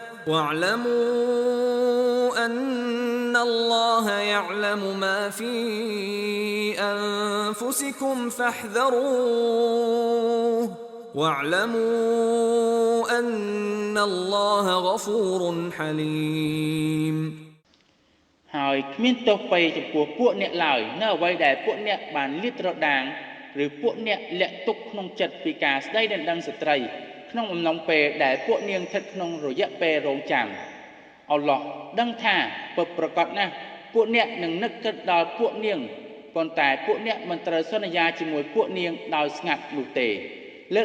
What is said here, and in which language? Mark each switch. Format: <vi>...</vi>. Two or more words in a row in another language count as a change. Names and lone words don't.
<ar>واعلموا أن الله يعلم ما في أنفسكم فاحذروه واعلموا أن الله غفور حليم</ar> <km>ហើយគ្មានទោសពៃចំពោះពួកអ្នកឡើយនៅអ្វីដែលពួកអ្នកបានលាតត្រដាងឬពួកអ្នកលាក់ទុកក្នុងចិត្តពីការស្ដីដណ្ដឹងស្ត្រីក្នុងអំឡុងពេលដែលពួកនាងស្ថិតក្នុងរយៈពេលរង ចាំអល់ឡោះដឹងថាពិតប្រាកដណាស់ពួកអ្នកនឹងនឹកគិតដល់ពួកនាងប៉ុន្តែពួកអ្នកមិនត្រូវសន្យាជាមួយពួកនាងដោយស្ងាត់នោះទេលើក</km>